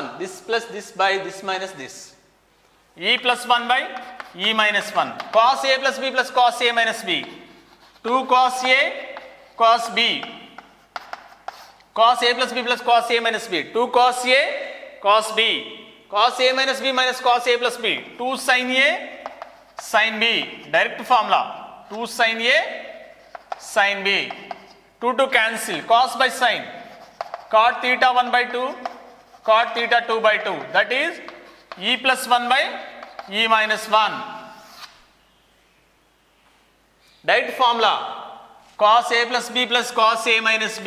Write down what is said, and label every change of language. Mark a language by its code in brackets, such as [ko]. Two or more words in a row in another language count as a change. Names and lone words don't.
[en] This plus this by this minus this. E plus 1 by e minus 1. Cos a plus b plus cos a minus b. 2 cos a cos b. Cos a plus b plus cos a minus b. 2 cos a cos b. Cos a minus b minus cos a plus b. 2 sin a sin b. Direct formula. 2 sin a sin b. 2 to cancel. Cos by sin. Cot theta 1 by 2. Cot theta 2 by 2. That is e plus 1 by e minus 1. Direct formula. Cos a plus b plus cos a minus b.